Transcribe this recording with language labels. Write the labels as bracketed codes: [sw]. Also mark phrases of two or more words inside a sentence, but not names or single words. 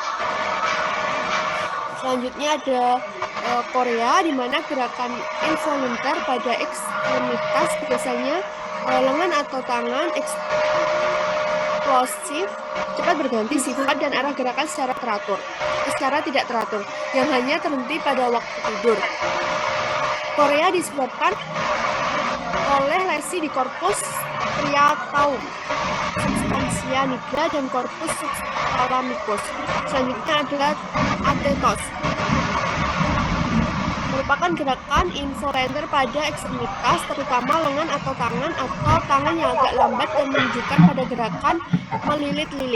[id] Selanjutnya ada Korea, di mana gerakan involunter pada ekstremitas biasanya lengan atau tangan eksplosif cepat berganti sifat dan arah gerakan secara tidak teratur, yang hanya terhenti pada waktu tidur. Korea disebabkan oleh lesi di korpus striatum, [la] substantia nigra, [id] dan korpus subthalamicus. Selanjutnya adalah atetos, merupakan gerakan involunter pada ekstremitas, terutama lengan atau tangan yang agak lambat dan menunjukkan pada gerakan melilit-lilit.